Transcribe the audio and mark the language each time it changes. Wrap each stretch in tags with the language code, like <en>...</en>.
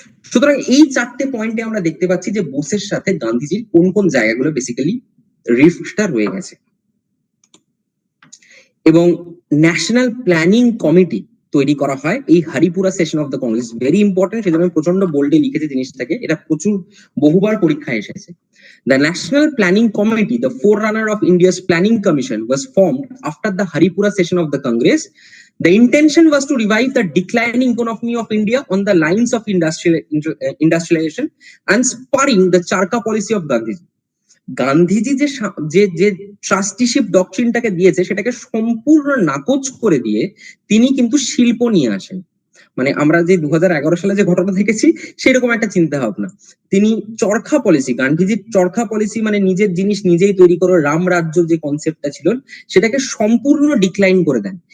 <bn>সুতরাং এই 4টে পয়েন্টে আমরা দেখতে পাচ্ছি যে বোসের সাথে গান্ধীজির কোন কোন জায়গাগুলো বেসিক্যালি রিফটটা রয়ে গেছে। এবং ন্যাশনাল প্ল্যানিং কমিটি তৈরি করা হয় এই Haripura session of the Congress. Very important, সেজন্য আমি প্রচন্ড বোল্ডে লিখেছি জিনিসটাকে, এটা প্রচুর বহুবার পরীক্ষায় এসেছে।</bn> <en>The National Planning Committee, the forerunner of India's Planning Commission, was formed after the Haripura session of the Congress. The intention was to revive the declining economy of India on the lines of industrialization and spurring the Charka policy of Gandhiji.</en> <bn>Gandhiji যে trusteeship ডকট্রিনটাকে দিয়েছে সেটাকে সম্পূর্ণ নাকচ করে দিয়ে তিনি কিন্তু শিল্প নিয়ে আসেন। মানে আমরা যে 2011 সালে যে ঘটনা দেখেছি সেরকম একটা চিন্তা ভাবনা। তিনি চরখা পলিসি, গান্ধীজির চরখা পলিসি, মানে নিজের জিনিস নিজেই তৈরি করো, রাম রাজ্য যে কনসেপ্টটা ছিল সেটাকে সম্পূর্ণ ডিক্লাইন করে দেন।</bn>